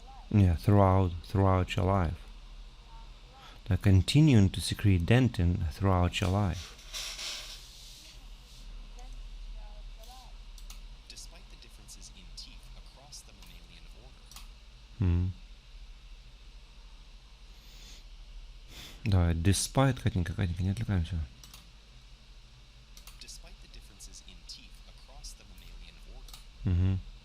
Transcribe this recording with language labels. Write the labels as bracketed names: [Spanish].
[English] Yeah, throughout your life. They're continuing to secrete dentin throughout your life. Despite the differences in teeth across the mammalian order, [Russian] Давай, [English] despite, [Russian] Катенька, не отвлекаемся. [English] despite the differences in teeth across the mammalian order,